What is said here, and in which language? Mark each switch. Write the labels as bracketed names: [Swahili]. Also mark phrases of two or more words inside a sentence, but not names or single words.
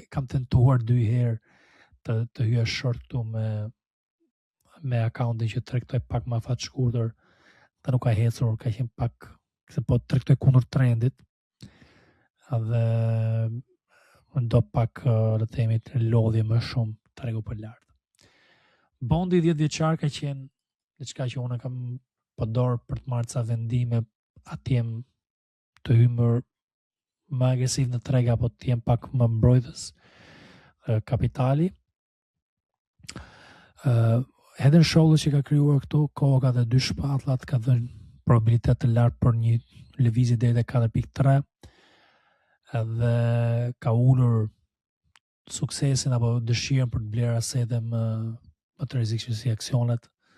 [Albanian] Kam tentuar 2 herë të hyja short këtu me accountin që tregtoj pak më afat shkurtër, dhe nuk ka hecur, ka qenë pak se po tregtoj kundër trendit, dhe do pak, le të themi, lodhje më shumë tregu për lart. Bondi 10 vjeçar ka qenë diçka që unë kam përdor për të marrë ca vendime, atje të hymër më agresiv në treg, apo të jem pak më mbrojtës kapitali. [English] Head and Shoulders [Albanian] që ka krijuar këtu, koka dhe 2 shpatullat, ka dhënë probabilitet të lartë për një lëvizje deri te 4.3, dhe ka ulur suksesin apo dëshirën për të blerë asete më të rrezikshme si aksionet.